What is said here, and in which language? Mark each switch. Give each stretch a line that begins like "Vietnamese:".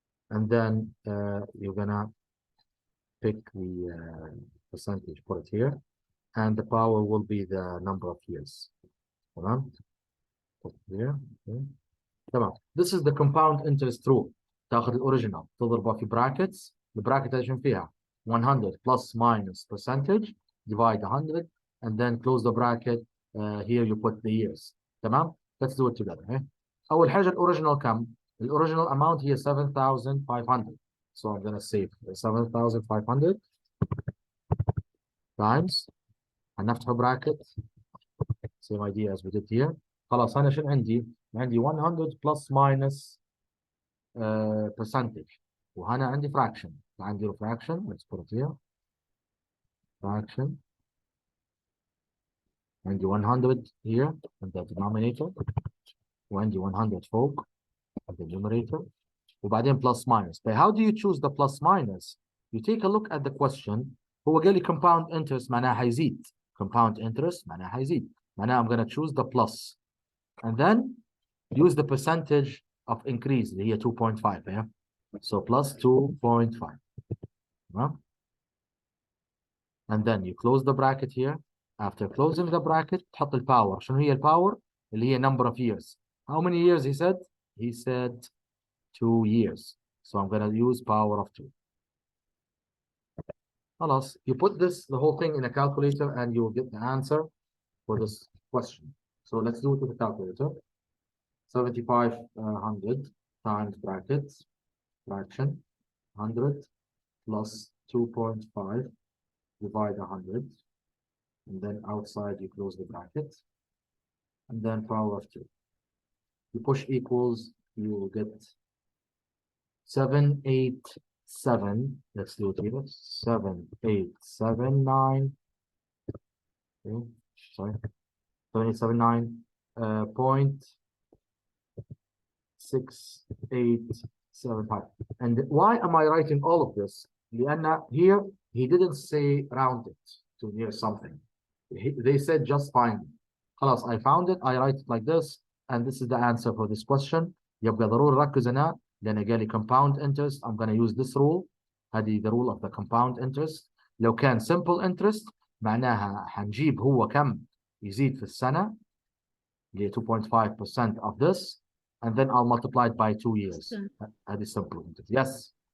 English: And then you're gonna pick the percentage, put it here, and the power will be the number of years. تمام. Put it here. Okay. تمام. This is the compound interest rule.
Arabic: تاخذ الاوريجينال تضربه في brackets. البراكت ايش فيها
English: 100 plus minus percentage divide 100 and then close the bracket. Here you put the years. تمام. Let's do it together. Okay.
Arabic: أول حاجة الأوريجينال كم؟ الأوريجينال amount هي 7,500.
English: So I'm gonna save 7,500 times.
Arabic: هنفتح bracket.
English: Same idea as we did here.
Arabic: خلاص أنا شنو عندي؟ عندي 100
English: plus minus percentage.
Arabic: وهنا عندي fraction. عندي
English: fraction. Let's put it here. Fraction.
Arabic: عندي
English: 100 here in the denominator.
Arabic: وعندي 100 فوق
English: in the numerator.
Arabic: وبعدين
English: plus minus. But how do you choose the plus minus? You take a look at the question.
Arabic: هو قال لي compound interest معناها حيزيد.
English: Compound interest
Arabic: معناها حيزيد. معناها
English: I'm going to choose the plus. And then use the percentage of increase
Arabic: اللي هي
English: 2.5. Yeah? So plus 2.5. And then you close the bracket here. After closing the bracket
Arabic: تحط الباور. شنو هي الباور؟ اللي هي
English: number of years. How many years he said? He said 2 years. So I'm going to use power of 2.
Arabic: خلاص.
English: You put this, the whole thing in a calculator and you will get the answer for this question. So let's do it with a calculator. 7,500 times brackets, fraction, 100 plus 2.5 divide 100. And then outside you close the bracket. And then power of 2. You push equals, you will get 787. Let's do it here. 7879. Okay, sorry. 7879 point 6875. And why am I writing all of this?
Arabic: لأن
English: here he didn't say round it to near something. They said just find it. خلاص, I found it. I write it like this, and this is the answer for this question.
Arabic: يبقى ضروري ركز هنا لأن قال لي compound interest.
English: I'm going to use this rule.
Arabic: هذه
English: the rule of the compound interest.
Arabic: لو كان
English: simple interest
Arabic: معناها حنجيب هو كم يزيد في السنة اللي
English: 2.5% of this, and then I'll multiply it by 2 years.
Arabic: هذه
English: simple interest. Yes.